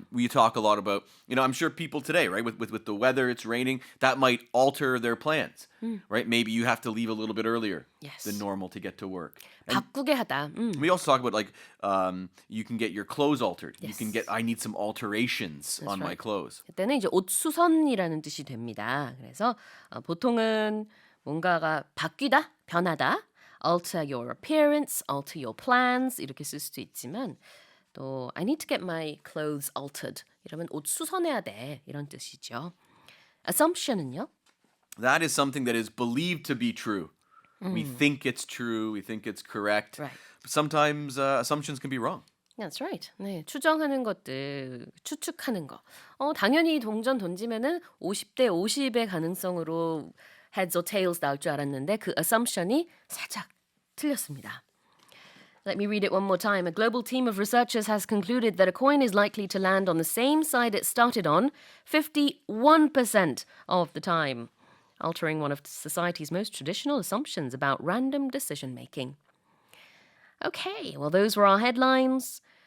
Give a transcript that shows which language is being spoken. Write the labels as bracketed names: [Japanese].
[English] We talk a lot about, I'm sure people today, right, with the weather, it's raining, that might alter their plans, right? Maybe you have to leave a little bit earlier Yes. than normal to get to work. [Korean] 바꾸게 하다. [English] We also talk about you can get your clothes altered. You Yes. can I need some alterations on my right. clothes. [Korean] 그때는 이제 옷 수선이라는 뜻이 됩니다. 그래서 보통은 뭔가가 바뀌다, 변하다, [English] alter your appearance, alter your plans [Korean] 이렇게 쓸 수도 있지만 또 [English] I need to get my clothes altered [Korean] 이러면 옷 수선해야 돼 이런 뜻이죠. Assumption은요? [English] That is something that is believed to be true. We think it's true. We think it's correct. Right. But sometimes assumptions can be wrong. That's right. [Korean] 네, 추정하는 것들, 추측하는 거. 당연히 동전 던지면은 50대 50의 가능성으로 [English] heads or tails [Korean] 나올 줄 알았는데 그 assumption이 살짝 틀렸습니다. [English] Let me read it one more time. A global team of researchers has concluded that a coin is likely to land on the same side it started on 51% of the time, altering one of society's most traditional assumptions about random decision making. Okay, well, those were our headlines.